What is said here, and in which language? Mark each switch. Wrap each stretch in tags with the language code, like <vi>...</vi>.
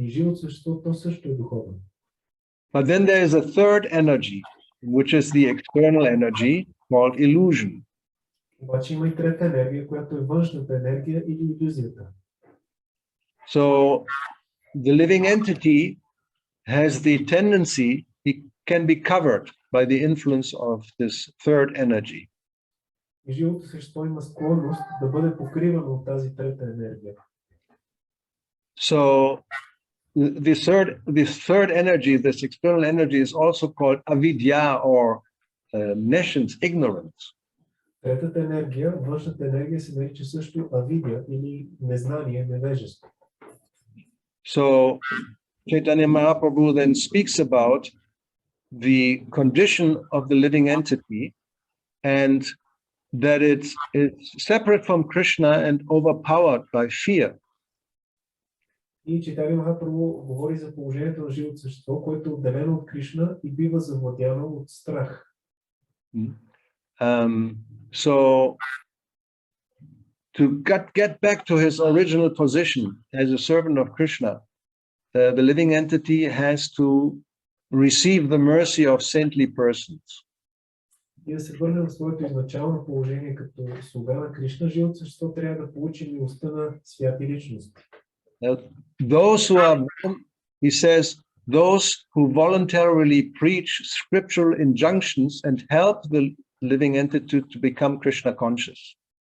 <bg>И живото същество, то също е духовно.</bg> <en>But then there is a third energy, which is the external energy called illusion.</en> <bg>Обаче има и трета енергия, която е външната енергия или илюзията.</bg> <en>So the living entity has the tendency, it can be covered by the influence of this third energy.</en> <bg>И живото същество има склонност да бъде покривано от тази трета енергия.</bg> <en>So this third energy, this external energy, is also called avidya or nescience, ignorance.</en> <bg>Третата енергия, външната енергия, се нарича също авидия или незнание, невежество.</bg> <en>So Chaitanya Mahaprabhu then speaks about the condition of the living entity and that it's separate from Krishna and overpowered by fear.</en> <bg>И Чайтанья Махапрабху говори за положението на живото същество, което е отделено от Кришна и бива завладяно от страх.</bg> <en>So to get back to his original position as a servant of Krishna, the living entity has to receive the mercy of saintly persons.</en> <bg>И да се върне в своето изначално положение като слуга на Кришна, живото същество трябва да получи милостта на святи личности.</bg> <en>Those who are, he says, those who voluntarily preach scriptural injunctions and help the living entity to become Krishna conscious.</en>